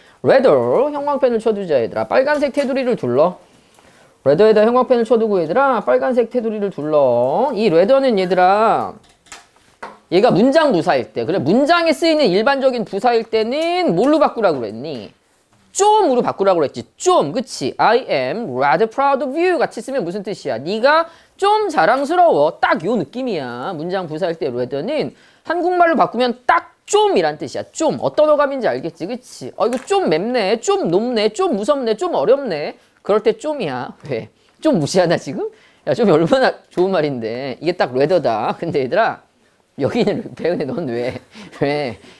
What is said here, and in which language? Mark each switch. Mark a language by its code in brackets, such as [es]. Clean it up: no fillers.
[ko] 레더 형광펜을 쳐두자 얘들아. 빨간색 테두리를 둘러. 레더에다 형광펜을 쳐두고 얘들아 빨간색 테두리를 둘러. 이 레더는 얘들아 얘가 문장 부사일 때 그래 문장에 쓰이는 일반적인 부사일 때는 뭘로 바꾸라고 그랬니? 좀으로 바꾸라고 그랬지. 좀 그치? [en] I am rather proud of you [ko] 같이 쓰면 무슨 뜻이야? 네가 좀 자랑스러워. 딱 요 느낌이야. 문장 부사일 때 레더는 한국말로 바꾸면 딱 좀이란 뜻이야. 좀 어떤 어감인지 알겠지? 그치? 이거 좀 맵네, 좀 높네, 좀 무섭네, 좀 어렵네. 그럴 때 좀이야. 왜? 좀 무시하나 지금? 야, 좀 얼마나 좋은 말인데 이게 딱 레더다. 근데 얘들아 여기는 배우네. 넌 왜? 왜?